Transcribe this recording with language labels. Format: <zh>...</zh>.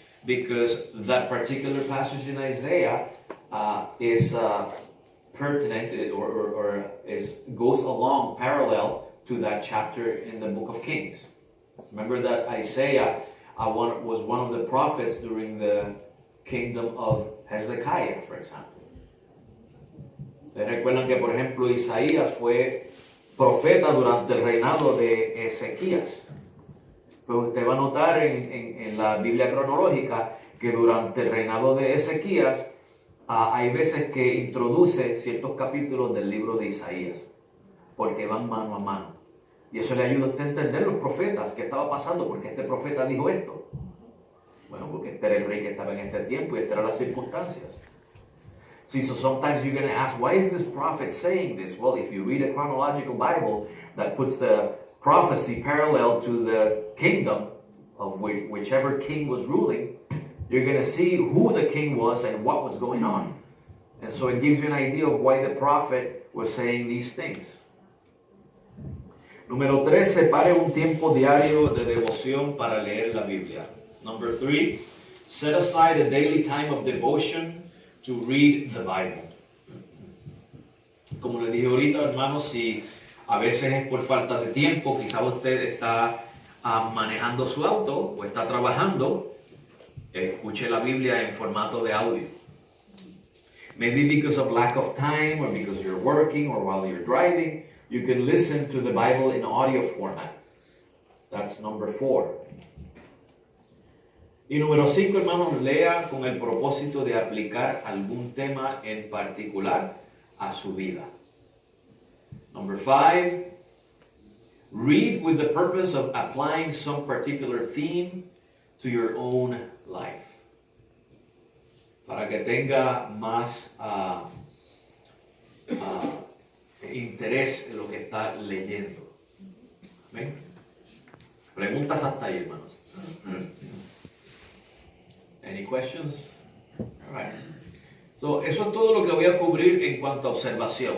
<en>Because that particular passage in Isaiah is pertinent or goes along parallel to that chapter in the book of Kings. Remember that Isaiah was one of the prophets during the kingdom of Hezekiah, for example.</en> <es>Recuerdan que, por ejemplo, Isaías fue profeta durante el reinado de Ezequías. Pero usted va a notar en la Biblia cronológica que durante el reinado de Ezequías hay veces que introduce ciertos capítulos del libro de Isaías, porque van mano a mano. Y eso le ayuda a usted a entender los profetas, qué estaba pasando, porque este profeta dijo esto. Bueno, porque este era el rey que estaba en este tiempo y estas eran las circunstancias.</es> <en>See, so sometimes you're going to ask, why is this prophet saying this? Well, if you read a chronological Bible that puts the prophecy parallel to the kingdom of whichever king was ruling, you're going to see who the king was and what was going on. And so it gives you an idea of why the prophet was saying these things.</en> <es>Número 3, separe un tiempo diario de devoción para leer la Biblia.</es> <en>Number 3, set aside a daily time of devotion to read the Bible.</en> <es>Como le dije ahorita, hermanos, si a veces es por falta de tiempo, quizá usted está manejando su auto o está trabajando, escuche la Biblia en formato de audio.</es> <en>Maybe because of lack of time or because you're working or while you're driving, you can listen to the Bible in audio format. That's number 4.</en> <es>Y número 5, hermanos, lea con el propósito de aplicar algún tema en particular a su vida.</es> <en>Number 5, read with the purpose of applying some particular theme to your own life.</en> <es>Para que tenga más interés en lo que está leyendo. ¿Ven? Preguntas hasta ahí, hermanos.</es> <en>Any questions? All right.</en> <es>So, eso es todo lo que voy a cubrir en cuanto a observación.</es>